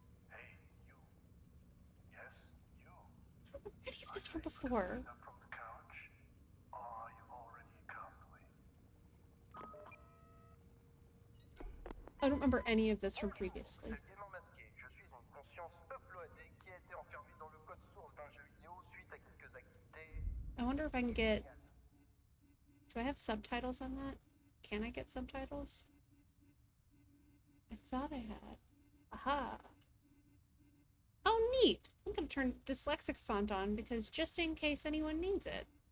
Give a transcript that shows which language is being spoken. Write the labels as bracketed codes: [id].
[en] Hey, you. Yes, you. where do you have this from before? Up from the couch? Are you already a castaway? I don't remember any of this from previously. [fr] Gaiement masqué, je suis une conscience uploadée qui a été enfermée dans le code source d'un jeu vidéo suite à quelques activités. [en] I wonder if I can get... Do I have subtitles on that? Can I get subtitles? I thought I had. Aha! Oh, neat! I'm gonna turn dyslexic font on because just in case anyone needs it.